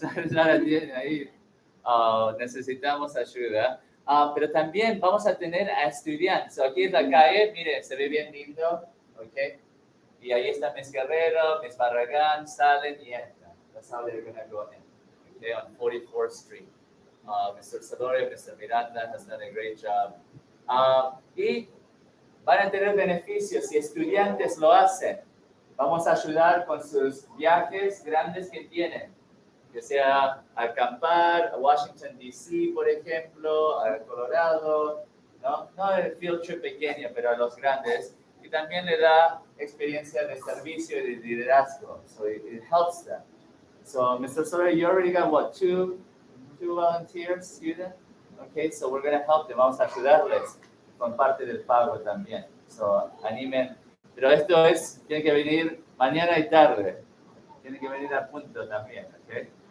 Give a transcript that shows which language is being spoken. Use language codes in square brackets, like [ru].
[es] Ya la tiene ahí. Necesitamos ayuda. Pero también vamos a tener a estudiantes. So, aquí es la calle, mire, se ve bien lindo, ¿ok? Y ahí está Miss Guerrero, Miss Barragán, salen y entran. [en] That's how they're going to go in, okay, on 44th Street. Mr. Sadore, Mr. Miranda has done a great job. [es] Y van a tener beneficios si estudiantes lo hacen. Vamos a ayudar con sus viajes grandes que tienen. Que sea a acampar, a Washington, D.C., por ejemplo, a Colorado, no el field trip pequeño, pero a los grandes, y también le da experiencia de servicio y de liderazgo, [en] so it helps them. So, Mr. Soler, you already got, what, two volunteers, students? Okay, so we're going to help them, [es] vamos a ayudarles con parte del pago también. So, animen, pero esto tiene que venir mañana y tarde, tiene que venir a punto también, ¿ok?